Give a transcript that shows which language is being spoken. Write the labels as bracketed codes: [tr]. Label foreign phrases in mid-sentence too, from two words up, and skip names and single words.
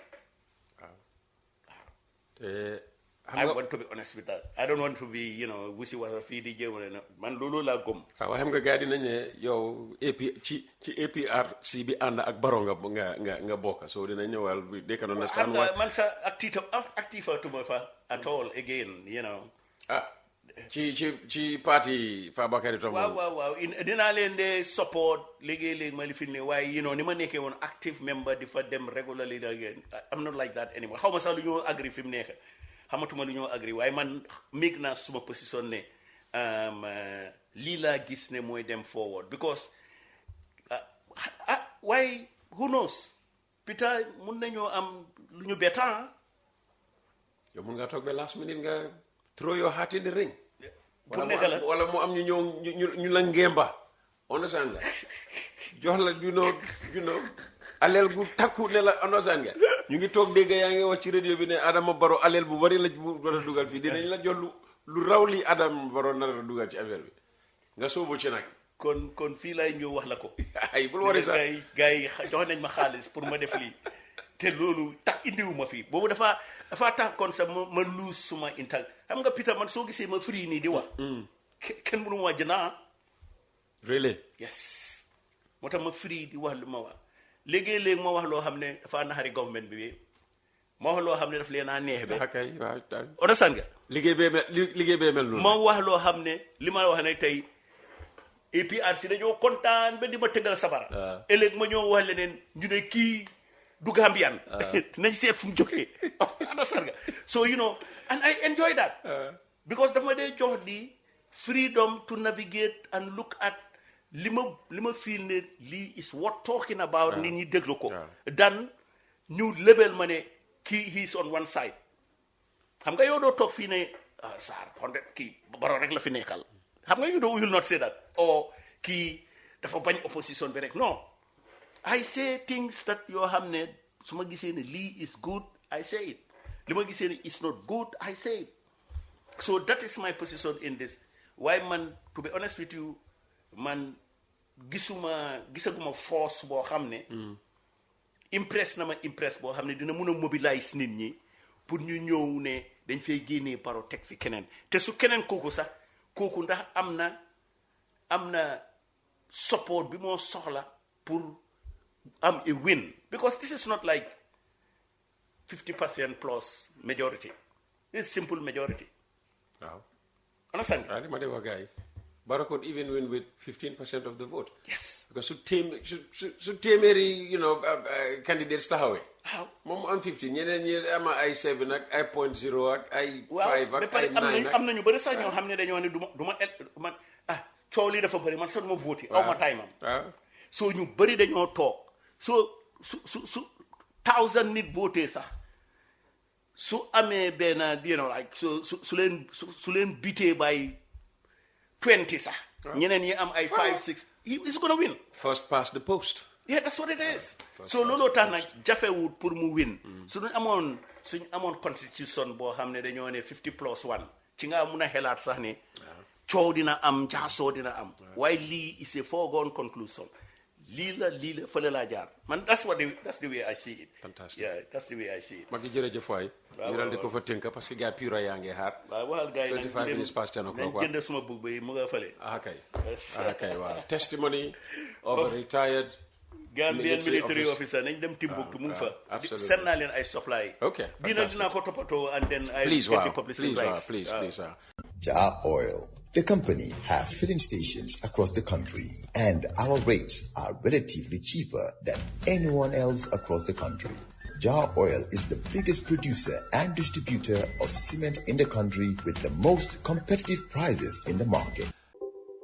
[en] I want to be honest with that. I don't want to be, [wo] wusi wala fii di jéem man loolu laa gëm. waaw xam nga gars yi dinañ ne yow ci APRC bi ànd ak Barrow nga bokk so dinañ ñëwal [en] they can understand why. [wo] man sa active tuma fa [en] at all again, [wo] ci parti Fabakary Tombong. waaw dinaa leen de support léegi-léegi ma li fi ne waaye ni ma nekkee woon [en] active member [wo] di fa dem [en] regularly again I'm not like that anymore [wo] xaw ma sax lu ñoo agree fi mu nekk xamatuma lu ñoo agree waaye man méeg naa suma position ne lii laa gis ne mooy dem forward because waaye [en] who knows [wo] Peter mun nañoo am lu ñu bettan. yow mun nga toog ba [en] last minute [wo] nga [en] throw your hat in the ring. [wo] pour nekk la wala mu am ñu ñëw ñu la ngemba understand nga jox la aleel bu takku ne la understand nga ñu ngi toog dégg yaa ngi wax ci radio bi ne Adama Barrow aleel bu bari la bu war a dugal fii dinañ la jox lu raw li Adama Barrow nar a dugal ci affaire bi nga sóobu ci nag. kon fii lay ñëw wax la ko. ay bul wari sax gars yi jox nañ ma xaalis pour ma def lii te loolu tax indiwuma fii boobu dafa tax kon sax ma luus suma intal xam nga Peter man soo gisee ma free nii di wax. kenn mënu ma jënaa. [en] really. [wo] yes moo tax ma free di wax lu ma wax léegi-léegi ma wax loo xam ne dafa naxari government bi ma wax loo xam ne daf leen a neex be. ok waaw. understand nga. liggéey bee mel noonu. ma wax loo xam ne li ma wax ne tey APRC dañoo kontaan ba di ma tëggal sabara. ëllëg ma ñëw wax leneen ñu ne kii du Gambian. nañ seet fu mu jógee. understand nga [en] so and I enjoy that. because [wo] dafa ma dee jox di [en] freedom to navigate and look at [wo] li ma feel ne lii [en] is what talking about. [wo] nit ñi déglu ko. dan ñu label ma ne kii [en] he's on one side. [wo] xam nga yow doo toog fii ne Sarr kii Barrow rek la fi nekkal. [en] xam nga you will not say that [wo] kii dafa bañ opposition bi rek [en] non I say things that [wo] yoo xam ne su ma gisee ne lii [en] is good I say it [wo] li ma gisee ne [en] it's not good I say it so that is my position in this [wo] waaye man [en] to be honest with you man [wo] gisaguma force boo xam ne impress boo xam ne dina mun a mobilize nit ñi pour ñu ñëw ne dañ fay génnee Barrow teg fi keneen te su keneen kooku ndax am na support bi moo soxla pour am a win [en] because this is not like 50% plus majority it's simple majority. [wo] waaw. understand. waaw li ma dee wax gars yi [en] Barrow could even win with 15% of the vote. yes. [wo] because su téeméeri candidates taxawee. waaw moom am 15 ñeneen ñi am ay 7 ak ay 0.0 ak ay 5 ak ay 9 am na ñu bëri sax ñoo xam ne dañoo ne du ma coow lii dafa bëri man sax du ma voté. aw ma time am. waaw soo ñu bëri dañoo toog soo su 1000 nit voté sax su amee benn like su leen bitee by 20 sax. [en] ñeneen ñi am ay 5 6 he's gonna win. first past the post. yeah that's what it is. [wo] so looloo tax nag jafewut pour mu win. suñu amoon constitution boo xam ne dañoo ne 50+1 ci nga mun a xelaat sax ne coow dina am jaasoo dina am. waaye lii [en] is a foregone conclusion. [wo] lii la fële laa jaar man [en] that's the way I see it. fantastic yeah that's the way I see it. [wo] mag yi jërëjëf waay. ñu daal di ko fa tënk parce que gars pura yaa ngi xaar. waaw waxal gars yi [en] 25 minutes past 10 o'clock [wo] nañ jënd suma bug bi mu nga fële. kay waaw [en] testimony of a retired Gambian military officer [wo] nañ dem Timbuktu mu ngi fa. [en] absolutely [wo] seen naa leen ay supply. [en] ok [wo] dinaa ko toppatoo [en] and then I please get [wo] waaw [en] the publicity rights. please waaw. Jar Oil. The company have filling stations across the country, and our rates are relatively cheaper than anyone else across the country. Jar Oil is the biggest producer and distributor of cement in the country with the most competitive prices in the market.